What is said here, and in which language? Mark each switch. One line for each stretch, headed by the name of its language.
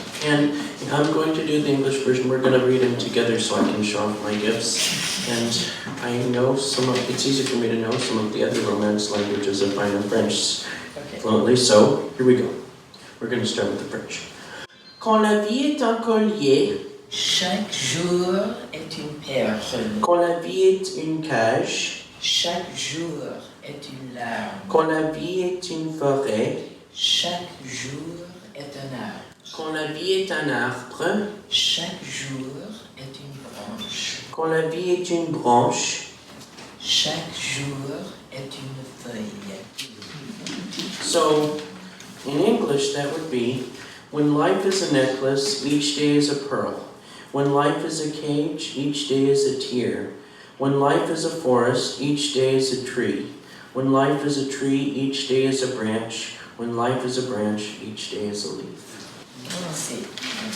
English: And I'm going to do the English version. We're going to read them together so I can show off my gifts. And I know it's easy for me to know some of the other Romance languages if I know French fluently. So here we go. We're going to start with the French.
French: Quand la vie est un collier, chaque jour est une perle. Quand la vie est une cage, chaque jour est une larme. Quand la vie est une forêt, chaque jour est un arbre. Quand la vie est un arbre, chaque jour est une branche. Quand la vie est une branche, chaque jour est une feuille.
English: So, in English that would be, when life is a necklace, each day is a pearl. When life is a cage, each day is a tear. When life is a forest, each day is a tree. When life is a tree, each day is a branch. When life is a branch, each day is a leaf.